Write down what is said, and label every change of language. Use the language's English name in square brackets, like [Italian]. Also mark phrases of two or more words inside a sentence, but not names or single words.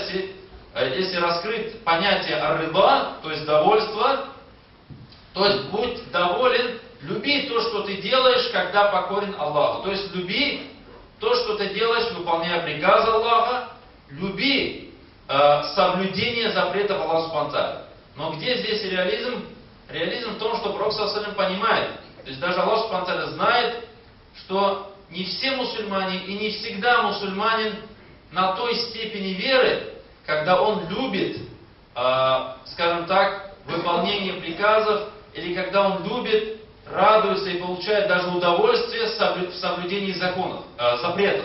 [Russian] Если раскрыть понятие ар-рида, то есть довольство, то есть будь доволен, люби то, что ты делаешь, когда покорен Аллаху. То есть люби то, что ты делаешь, выполняя приказы Аллаха, люби соблюдение запретов Аллаха [Arabic] سبحانه وتعالى. [Russian] Но где здесь реализм? Реализм в том, что Пророк [Arabic] صلى الله عليه وسلم [Russian] понимает, то есть даже Аллах [Arabic] سبحانه وتعالى [Russian] знает, что не все мусульмане и не всегда мусульманин на той степени веры, когда он любит, скажем так, выполнение приказов, или когда он любит, радуется и получает даже удовольствие в соблюдении законов, запретов.